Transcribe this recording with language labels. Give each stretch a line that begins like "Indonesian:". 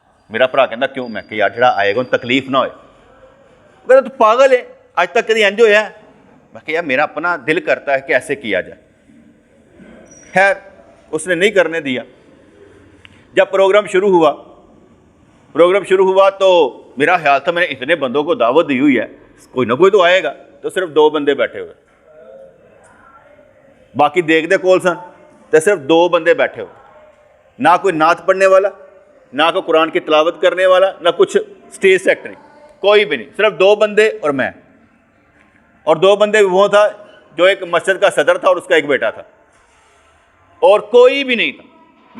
Punjabi: میرا بھرا کہندا کیوں؟
Urdu: میں کہ یار جڑا آئے گا تکلیف نہ ہوئے. کہتا تو پاگل ہے, اج تک کدی انج ہویا ہے؟ میں کہ یار میرا اپنا دل کرتا ہے کہ ایسے کیا جائے. خیر اس نے نہیں کرنے دیا. جب پروگرام شروع ہوا تو میرا خیال تھا میں نے اتنے بندوں کو دعوت دی ہوئی ہے, کوئی نہ کوئی تو آئے گا. تو صرف 2 بندے بیٹھے ہوئے,
Punjabi: باقی دیکھ دے کول سن
Urdu: تو صرف 2 بندے بیٹھے ہوئے. نہ کوئی نعت پڑھنے والا, نہ کوئی قرآن کی تلاوت کرنے والا, نہ کچھ اسٹیج سیکٹری, کوئی بھی نہیں. صرف 2 بندے اور میں. اور 2 بندے وہ تھا جو ایک مسجد کا صدر تھا اور اس کا ایک بیٹا تھا, اور کوئی بھی نہیں تھا.